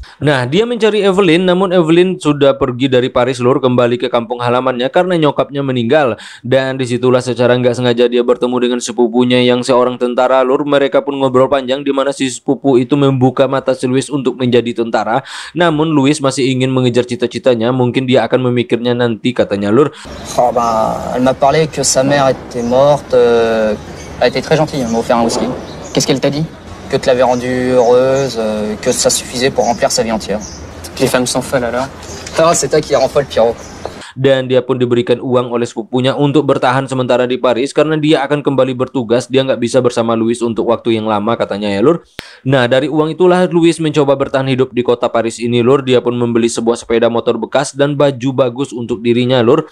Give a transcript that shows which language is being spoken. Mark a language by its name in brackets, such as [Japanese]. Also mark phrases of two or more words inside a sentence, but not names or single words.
[Indonesian] Nah, dia mencari Evelyn, namun Evelyn sudah pergi dari Paris lur, kembali ke kampung halamannya karena nyokapnya meninggal. Dan disitulah secara nggak sengaja dia bertemu dengan sepupunya yang seorang tentara lur. Mereka pun ngobrol panjang di mana si sepupu itu membuka mata si Louis untuk menjadi tentara. Namun Louis masih ingin mengejar cita-citanya, mungkin dia akan memikirnya nanti katanya lur. [French] Oh elle m'a parlé que sa mère était morte, elle était très gentille, elle m'a offert un whisky. Qu'est-ce qu'elle t'a dit? Que tu l'avais rendue heureuse, que ça suffisait pour remplir sa vie entière. Les femmes sont folles alors. Ah, c'est toi qui rend folle, Pierrot. [Indonesian] Dan dia pun diberikan uang oleh sepupunya untuk bertahan sementara di Paris karena dia akan kembali bertugas. Dia nggak bisa bersama Louis untuk waktu yang lama katanya ya lur. Nah, dari uang itulah Louis mencoba bertahan hidup di kota Paris ini lur. Dia pun membeli sebuah sepeda motor bekas dan baju bagus untuk dirinya lur.